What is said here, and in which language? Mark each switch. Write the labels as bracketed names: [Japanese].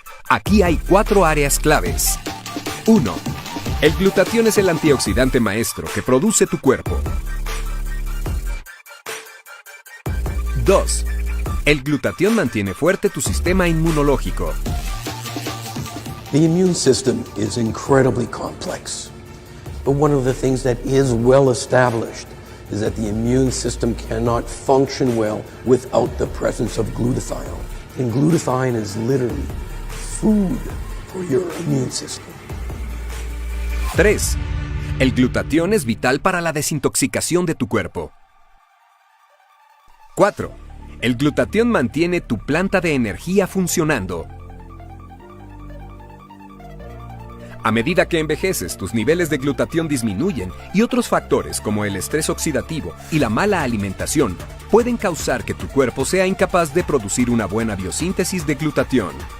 [Spanish] Aquí hay 4 áreas claves. 1. El glutatión es el antioxidante maestro que produce tu cuerpo. 2. El glutatión mantiene fuerte tu sistema inmunológico. [English] The immune system is incredibly complex, but one of the things that is well established is that the immune system cannot function well without the presence of glutathione. And glutathione is literally food for your immune system. [Spanish] 3. El glutatión es vital para la desintoxicación de tu cuerpo. 4. El glutatión mantiene tu planta de energía funcionando. A medida que envejeces, tus niveles de glutatión disminuyen y otros factores como el estrés oxidativo y la mala alimentación pueden causar que tu cuerpo sea incapaz de producir una buena biosíntesis de glutatión.